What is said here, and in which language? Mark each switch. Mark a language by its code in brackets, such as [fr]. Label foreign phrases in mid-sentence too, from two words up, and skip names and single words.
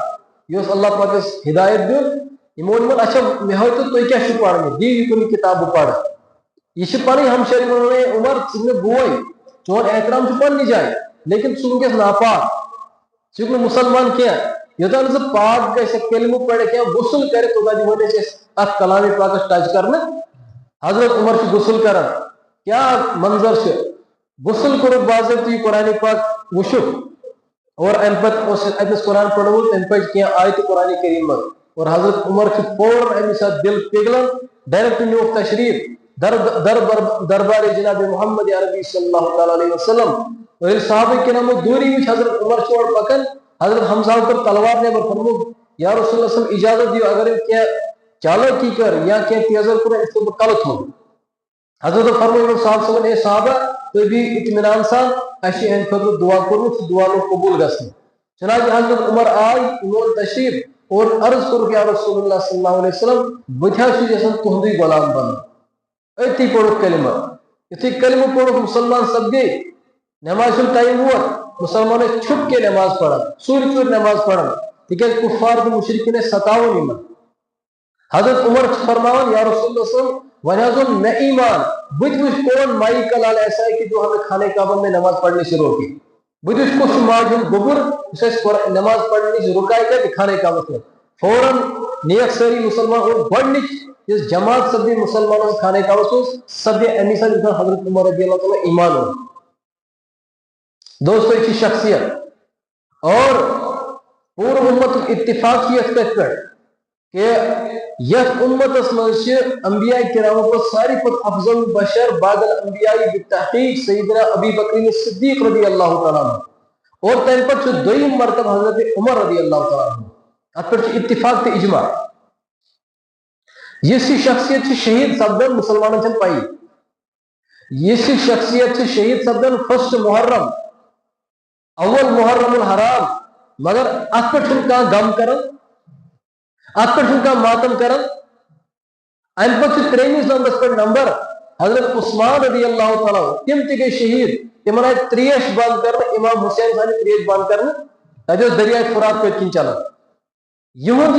[ks] یہِ اوس اللہ پاکس ہدایت دیُن یِمو ووٚن یِمن اچھا مےٚ ہٲیتو تُہۍ کیٛاہ چھِو پران دِیِو یہِ کُنہِ کِتاب بہٕ پرٕ یہ پنٕنۍ ہمشیر یِمن ووٚنے عمر ژٕ چھُکھ مےٚ بوے چون احترام چھُ پننہِ جایہِ لیکن ژٕ وٕنکیٚس ناپاک ژٕ چھُکھ نہٕ مُسلمان کینٛہہ یوٚتام نہٕ ژٕ پاک گژھکھ کلمہٕ پرکھ یا غسل کرِ توٚتام دِمہوے نہٕ أسۍ اتھ کلامِ پاکس ٹچ کرنہٕ حضرت عمر چھُ غسل کران کیٛاہ منظر چھُ غسل کوٚرُکھ باضٲبطہٕ یہِ قرآنِ پاک وٕچھُکھ اور امہِ پتہٕ اوس اتنس قرآن پرنومُت تمہِ پتہٕ کینٛہہ آیتہٕ قرآنِ کریم منٛز اور حضرت عمر چھُ فوراً امہِ ساتہٕ دل پِگلان ڈائریکٹ نیوٗکھ تشریف دربار جناب محمد عربی صلی اللہ تعالیٰ علیہ وسلم اور ییٚلہِ صحابہ کرامو دوٗری وٕچھ حضرت عمر چھُ اورٕ پکان حضرت حمزہ کٔر تلوار نٮ۪بر فرمووُکھ یا رسول اللہ صلی اجازت دِیِو اگر أمۍ کینٛہہ چالٲکی کٔر یا کینٛہہ تیزر کوٚر أمِس تُلہٕ بہٕ کلہٕ تھوٚد حضرت فرموو یِمن صاحب صٲبن اے صحابہ تُہۍ بِہِو اطمینان سان اَسہِ چھُ یِہنٛدِ خٲطرٕ دعا کوٚرمُت سُہ دعا لوٚگ قبوٗل گژھنہٕ چنانچہ حضرت عمر آے یِمو اوٚن تشریف اور عرض کوٚرُکھ یا رسول اللہ صلی اللہ علیہ وسلم بہٕ تہِ حظ چھُس یژھان تُہُنٛدُے غلام بنُن أتی پوٚرُکھ کلمہ یُتھُے کلمہ پوٚرُکھ مُسلمان سپدے نٮ۪مازِ ہُنٛد ٹایم ووت مُسلمان ٲسۍ چھُپ کے نٮ۪ماز پران ژوٗرِ ژوٗرِ نٮ۪ماز پران تِکیٛازِ کُفار تہٕ مُشرِکیٖن ٲسۍ ستاوان یِمن حضرت عمر چھُ فرماوان یا رسول اللہ صلی اللہ علیہ وسلم وۄنۍ حظ اوٚن مےٚ ایمان بہٕ تہِ وٕچھ [ur] کون مائی کا لال ایسا ہے کہ جو ہمیں خانہ کعبہ میں نماز پڑھنے سے روکے [ks] بہٕ تہِ وٕچھ کُس چھُ ماجہِ ہُنٛد گوٚبُر یُس اَسہِ نماز پڑھنہٕ نِش رُکایہِ کتہِ خانہ کعبس منٛز فوراً نیکھ سٲری مُسلمان اور گۄڈنِچ یۄس جماعت سپدے مُسلمانن خانہ کعبس منٛز سپدے امی ساتہٕ ییٚمہِ ساتہٕ حضرت عمر رضی اللہ تعالیٰ ایمان اوٚن دوستو یہِ چھِ شخصیت اور پوٗرٕ اُمتُک اتفاق چھُ یتھ کتھِ پٮ۪ٹھ کہ یتھ امتس منٛز چھِ انبیاء کرامو پتہٕ ساروی کھۄتہٕ [ar] افضل بشر بعد الانبیاء بالتحقیق سیدنا ابی بکر صدیق [ks] رضی اللہ تعالیٰ عنہ اور تمہِ پتہٕ چھُ دوٚیِم مرتبہ حضرت عمر رضی اللہ تعالیٰ عنہ اتھ پٮ۪ٹھ چھُ اتفاق تہٕ اجماع یُس یہِ شخصیت چھِ شہید سپدان مُسلمانن چھنہٕ پایی یُس یہِ شخصیت چھِ شہید سپدان فسٹ محرم اول محرم الحرام مگر اتھ پٮ۪ٹھ چھُنہٕ کانٛہہ غم کران اتھ پٮ۪ٹھ چھُنہٕ کانٛہہ ماتم کران امہِ پتہٕ چھُ ترٛیمِس نمبرس پٮ۪ٹھ نمبر حضرت عثمان رضی اللہ تعالیٰ تِم تہِ گٔے شہید تِمن آیہِ تریش بنٛد کرنہٕ امام حسین آیہِ تریش بنٛد کرنہٕ تتہِ اوس دریاے فرات پٔتۍ کِنۍ چلان یِہُنٛد